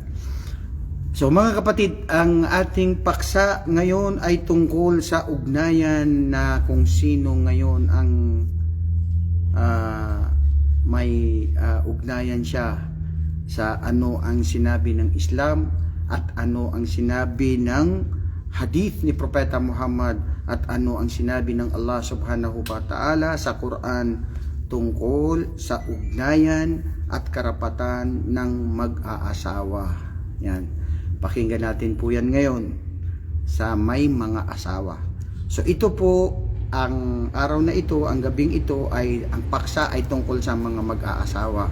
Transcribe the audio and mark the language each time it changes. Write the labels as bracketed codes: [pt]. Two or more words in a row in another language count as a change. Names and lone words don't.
[tl] So mga kapatid, ang ating paksa ngayon ay tungkol sa ugnayan na kung sino ngayon ang may ugnayan siya sa ano ang sinabi ng Islam at ano ang sinabi ng hadith ni Propeta Muhammad at ano ang sinabi ng Allah [ar] سبحانه وتعالى [tl] sa Quran tungkol sa ugnayan at karapatan ng mag-aasawa. Yan. Pakinggan natin po yan ngayon sa may mga asawa. So ito po, ang araw na ito, ang gabing ito ay, ang paksa ay tungkol sa mga mag-aasawa.